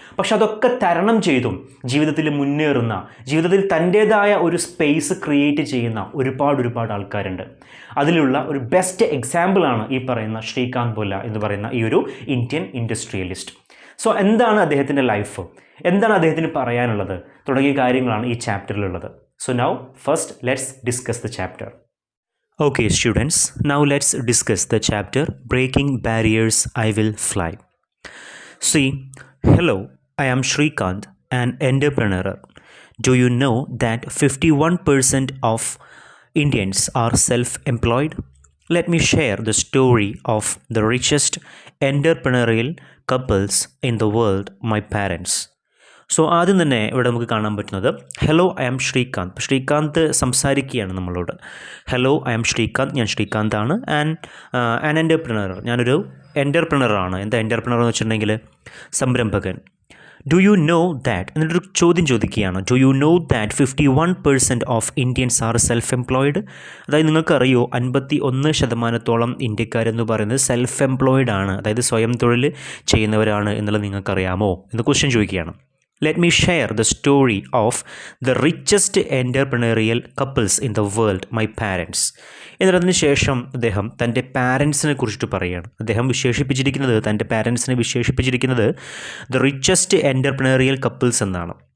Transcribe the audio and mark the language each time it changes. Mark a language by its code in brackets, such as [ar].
[ml] പക്ഷെ അതൊക്കെ തരണം ചെയ്തും ജീവിതത്തിൽ മുന്നേറുന്ന, ജീവിതത്തിൽ തൻ്റേതായ ഒരു സ്പേസ് ക്രിയേറ്റ് ചെയ്യുന്ന ഒരുപാട് ആൾക്കാരുണ്ട്. അതിലുള്ള ഒരു ബെസ്റ്റ് എക്സാമ്പിളാണ് ഈ പറയുന്ന ശ്രീകാന്ത് ബോല എന്ന് പറയുന്ന ഈ ഒരു ഇന്ത്യൻ ഇൻഡസ്ട്രിയലിസ്റ്റ്. സോ എന്താണ് അദ്ദേഹത്തിൻ്റെ ലൈഫ്, എന്താണ് അദ്ദേഹത്തിന് പറയാനുള്ളത് തുടങ്ങിയ കാര്യങ്ങളാണ് ഈ ചാപ്റ്ററിലുള്ളത്. [en] So now first let's discuss the chapter. Okay students, now let's discuss the chapter Breaking Barriers, I Will Fly. See, hello, I am Shrikant, an entrepreneur. Do you know that 51% of Indians are self-employed? Let me share the story of the richest entrepreneurial couples in the world, my parents. [ml] So ആദ്യം തന്നെ ഇവിടെ നമുക്ക് കാണാൻ പറ്റുന്നത് [en] hello I am [ml] Srikanth. Srikanth സംസാരിക്കുകയാണ് നമ്മളോട്. [en] hello I am [ml] Srikanth, ഞാൻ ശ്രീകാന്താണ്. [en] an entrepreneur, [ml] ഞാനൊരു എൻ്റർപ്രണറാണ്. എന്താ എൻ്റർപ്രണർ എന്ന് വെച്ചിട്ടുണ്ടെങ്കിൽ സംരംഭകൻ. [en] do you know that [ml] എന്നിട്ടൊരു ചോദ്യം ചോദിക്കുകയാണ്. [en] Do you know that 51% of Indians are self employed? [ml] അതായത് നിങ്ങൾക്കറിയോ 51% ഇന്ത്യക്കാരെന്ന് പറയുന്നത് സെൽഫ് എംപ്ലോയിഡ് ആണ്, അതായത് സ്വയം തൊഴിൽ ചെയ്യുന്നവരാണ് എന്നുള്ളത് നിങ്ങൾക്കറിയാമോ എന്ന് ക്വസ്റ്റ്യൻ ചോദിക്കുകയാണ്. [en] Let me share the story of the richest entrepreneurial couples in the world, my parents. [ml] എന്നതിന് ശേഷം അദ്ദേഹം തൻ്റെ പാരൻസിനെ കുറിച്ചിട്ട് പറയുകയാണ്. അദ്ദേഹം തൻ്റെ പാരൻസിനെ വിശേഷിപ്പിച്ചിരിക്കുന്നത് [en] the richest entrepreneurial couples [ml] എന്നാണ്.